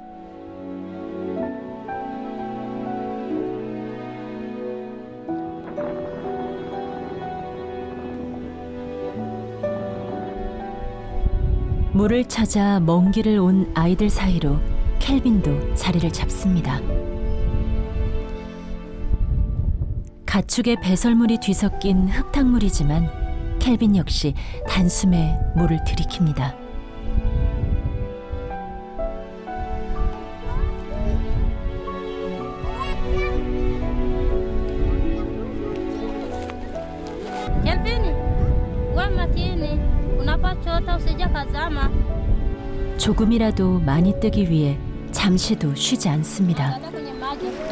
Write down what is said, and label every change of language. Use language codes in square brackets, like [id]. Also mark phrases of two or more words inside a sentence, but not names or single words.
[ko] 물을 찾아 먼 길을 온 아이들 사이로 켈빈도 자리를 잡습니다. 가축의 배설물이 뒤섞인 흙탕물이지만 켈빈 역시 단숨에 물을 들이킵니다. [sw] Kelvin, kuwa makini unapachota usije kazama. [ko] 조금이라도 많이 뜨기 위해 잠시도 쉬지 않습니다. [sw] Dada kwenye maji.